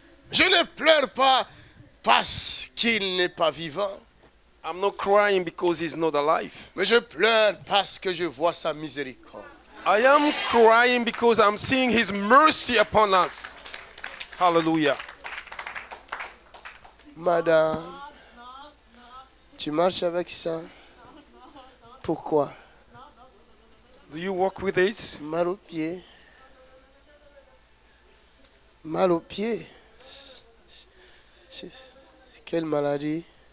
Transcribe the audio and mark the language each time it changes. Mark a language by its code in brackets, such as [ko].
[fr] Je ne pleure pas parce qu'il n'est pas vivant, [en] I'm not crying because he's not alive. [fr] mais je pleure parce que je vois sa miséricorde. [en] I am crying because I'm seeing his mercy upon us. Hallelujah. [fr] Madame, tu marches avec ça? Pourquoi? [en] Do you walk with this? [fr] Mal au pied. Mal au pied. C'est quelle maladie?